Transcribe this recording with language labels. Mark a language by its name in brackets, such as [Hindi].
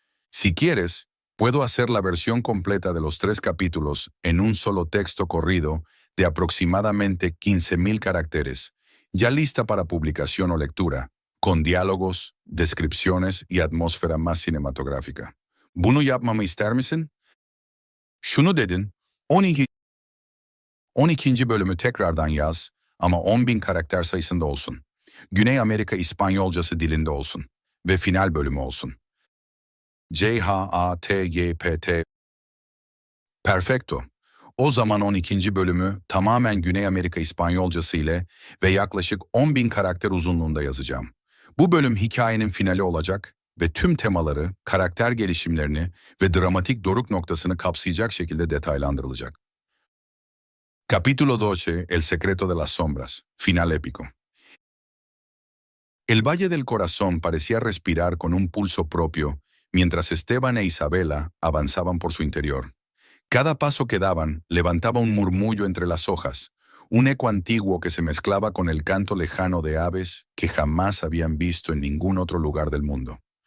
[Spanish] Si quieres, puedo hacer la versión completa de los 3 capítulos en un solo texto corrido de aproximadamente 15.000 caracteres, ya lista para publicación o lectura, con diálogos, descripciones y atmósfera más cinematográfica. [Turkish] Bunu yapmamı ister misin? Şunu dedin, 12. bölümü tekrardan yaz ama 10.000 karakter sayısında olsun. Güney Amerika İspanyolcası dilinde olsun ve final bölümü olsun. CHATYPT. [Spanish] Perfecto. [Turkish] O zaman 12. bölümü tamamen Güney Amerika İspanyolcası ile ve yaklaşık 10.000 karakter uzunluğunda yazacağım. Bu bölüm hikayenin finali olacak ve tüm temaları, karakter gelişimlerini ve dramatik doruk noktasını kapsayacak şekilde detaylandırılacak. [Spanish] Capítulo 12. El secreto de las sombras. Final épico. El Valle del Corazón parecía respirar con un pulso propio mientras Esteban e Isabela avanzaban por su interior. Cada paso que daban levantaba un murmullo entre las hojas, un eco antiguo que se mezclaba con el canto lejano de aves que jamás habían visto en ningún otro lugar del mundo.